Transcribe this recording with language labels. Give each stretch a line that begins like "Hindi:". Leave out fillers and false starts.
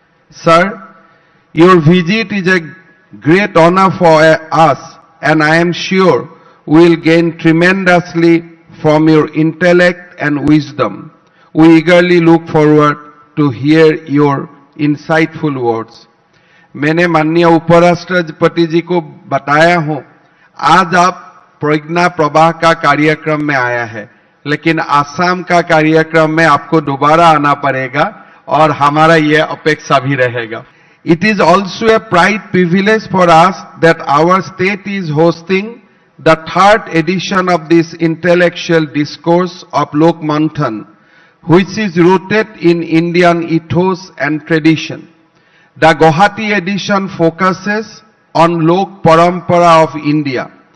English: Sir, your visit is a great honor for us and I am sure we will gain tremendously from your intellect and wisdom. We eagerly look forward to hear your insightful words.
Hindi: मैंने माननीय उपराष्ट्रपति जी को बताया हूं, आज आप प्रज्ञा प्रवाह का कार्यक्रम में आया है, लेकिन आसाम का कार्यक्रम में आपको दोबारा आना पड़ेगा और हमारा ये अपेक्षा भी रहेगा.
English: It is also a pride privilege for us that our state is hosting the 3rd edition of this intellectual discourse of Lokmanthan, which is rooted in Indian ethos and tradition. The Guwahati edition focuses on Lok Parampara of India.